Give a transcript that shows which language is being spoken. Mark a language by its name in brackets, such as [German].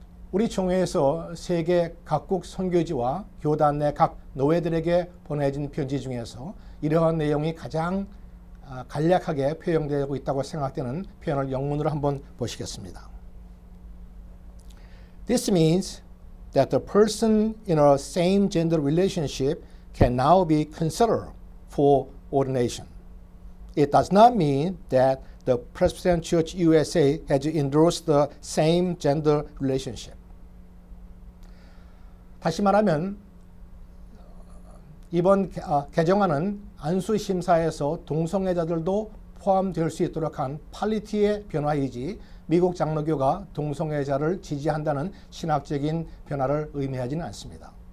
[Korean] 우리 총회에서 세계 각국 선교지와 교단 내 각 노회들에게 보내진 편지 중에서 이러한 내용이 가장 간략하게 표현되고 있다고 생각되는 표현을 영문으로 한번 보시겠습니다. [English] This means that the person in a same-gender relationship can now be considered for ordination. It does not mean that the Presbyterian Church USA has endorsed the same-gender relationship. [Korean] 다시 말하면 이번 개정안은 안수심사에서 동성애자들도 포함될 수 있도록 한 퀄리티의 변화이지 미국 장로교가 동성애자를 지지한다는 신학적인 변화를 의미하지는 않습니다.